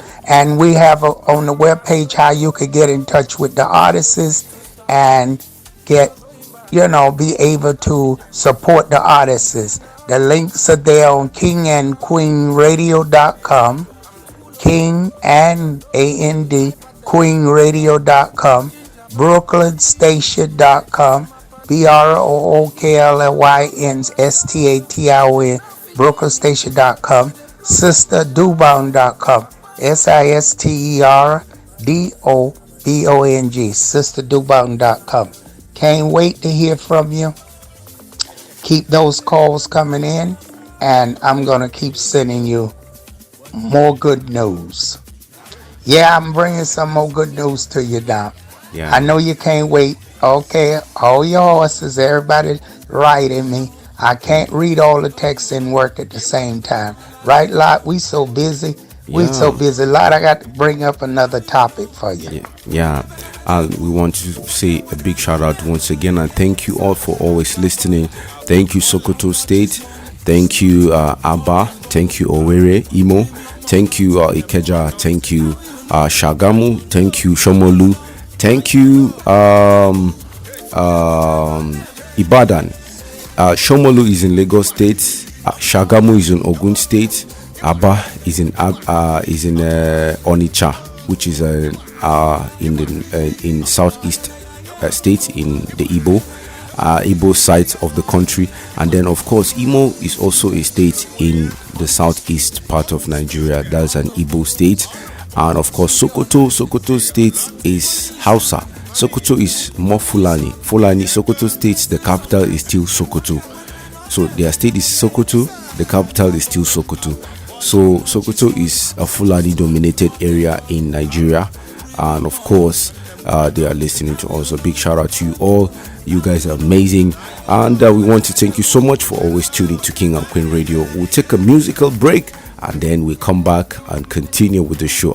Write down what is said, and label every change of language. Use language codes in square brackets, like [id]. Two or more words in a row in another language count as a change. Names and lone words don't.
[en] And we have on the webpage how you could get in touch with the artists and get, be able to support the artists. The links are there on kingandqueenradio.com, King and A-N-D, queenradio.com, brooklynstation.com, BROOKLYNSTATION, BrooklynStation.com, SisterDobong.com, SisterDobong, SisterDobong.com. Can't wait to hear from you. Keep those calls coming in, and I'm going to keep sending you more good news. Yeah, I'm bringing some more good news to you now. Yeah. I know you can't wait. Okay, all your horses, everybody writing me. I can't read all the texts and work at the same time. Right, Lot? We so busy. We so busy. Lot, I got to bring up another topic for you. Yeah. We want to say a big shout out once again, and thank you all for always listening. Thank you, Sokoto State. Thank you, Aba. Thank you, Owerri, Imo. Thank you, Ikeja. Thank you, Shagamu. Thank you, Shomolu. Thank you, Ibadan. Shomolu is in Lagos State. Shagamu is in Ogun State. Aba is in Onitsha, which is in southeast states in the Igbo side of the country. And then of course Imo is also a state in the southeast part of Nigeria. That's an Igbo state. And of course Sokoto state is Hausa. Sokoto is more Fulani. Sokoto state, the capital is still Sokoto. So their state is Sokoto, the capital is still Sokoto. So Sokoto is a Fulani dominated area in Nigeria. And of course they are listening to us. A big shout out to you all. You guys are amazing, and we want to thank you so much for always tuning to King and Queen Radio. We'll take a musical break, and then we come back and continue with the show.